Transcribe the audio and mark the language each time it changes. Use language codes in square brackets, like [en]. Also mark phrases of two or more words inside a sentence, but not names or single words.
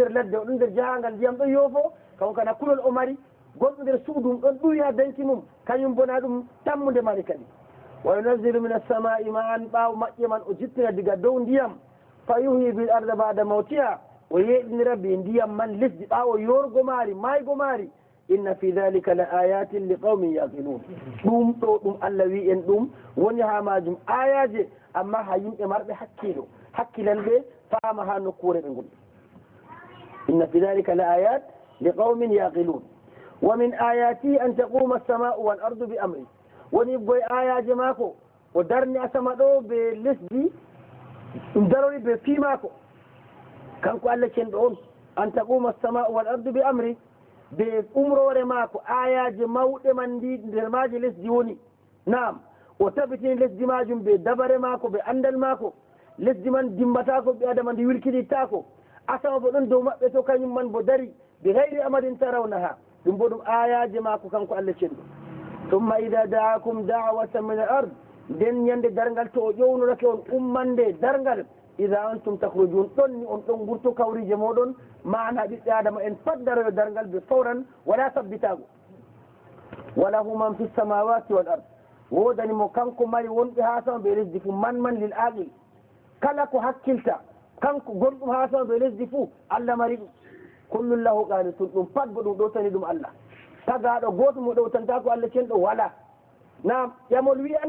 [ff] nder ladde oɗo nder jahangal ndiyam ɗo yoofo kanko kana kulol o mari gonɗo nder suudu ɗon ɗuwi ha danki mum kañum bona ɗum tammude mari kadi [ar] وينزل من السماء ماء [ff] ɓaawo maƴƴe man o jippina diga dow ndiyam [ar] فيحيي به الأرض بعد موتها [ff] o yeɗinira be ndiyam man lesdi ɓaawo yorgo maari maygo maari [ar] إن في ذلك لآيات لقوم يعقلون [ff] ɗum ɗo ɗum Allah wi en ɗum woni ha majum ayaje amma ha yimɓe marɓe hakkilo hakkilanɓe faama ha nokkure ɓe gonɗi [ar] إن في ذلك لآيات لقوم يعقلون ومن آياته أن تقوم السماء والأرض بأمره [ff] woni goye ayaje maako o darni asama ɗo ɓe lesdi ɗum darori ɓe fii maako kanko Allah cenɗo on [ar] أن تقوم السماء والأرض بأمره [ff] ɓe umrore maako ayaje mawɗe man ndi nder maji lesdi woni naam o tabitini lesdi majum ɓe dabare maako ɓe andal maako lesdi man dimbatako ɓi adama ndi wilkinittako asama bo ɗon dow maɓɓe to kañum man bo dari [ar] بغير عمد ترونها [ff] ɗum bo ɗum ayaje maako kanko Allah cenɗo [ar] ثم إذا دعاكم دعوة من الأرض [ff] nden ñande dargal to o ƴownorake on ummande dargal [ar] إذا أنتم تخرجون [ff] ɗon ni on ɗon gurto kawrije moɗon mana ɓiɓɓe adama en pat daroyo dargal ɓe fawran wala sabbitago [ar] وله من في السماوات والأرض [ff] wodani mo kanko mari wonɓe ha sama ɓe lesdi fuu man [ar] للعاقل [ff] kala ko hakkilta kanko gonɗum ha sama ɓe lesdi fuu Allah mari ɗum [ar] كل له قانتون [ff] ɗum pat bo ɗum ɗowtani ɗum Allah tagaɗo goto mo ɗowtanta ko Allah cenɗo wala nam ƴamol wiyan